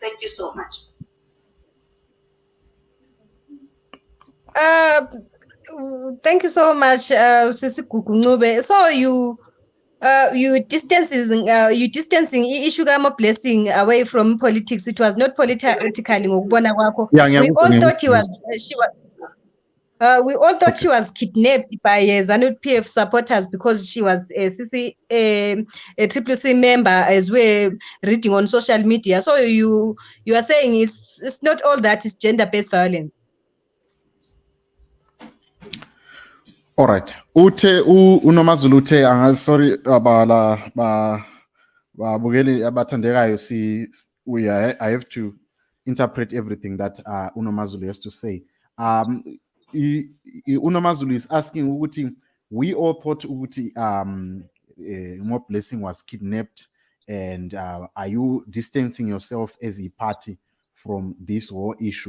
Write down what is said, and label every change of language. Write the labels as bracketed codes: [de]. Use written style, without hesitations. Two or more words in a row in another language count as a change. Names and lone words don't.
[en] Thank you so much. Thank you so much, Sisi Kukunube. So you distancing issue kama blessing away from politics. It was not politically [nd] ngokubona kwakho. [en] We all thought we all thought she was kidnapped by ZANU-PF supporters because she was a Triple C member, as we're reading on social media. So you are saying it's not all that is gender-based violence. All right. [nd] Ute uNomazulu uthe sorry abala babukeli abathandekayo [en] I have to interpret everything that uNomazulu has to say. uNomazulu is asking ukuthi we all thought ukuthi More Blessing was kidnapped, and are you distancing yourself as a party from this whole issue?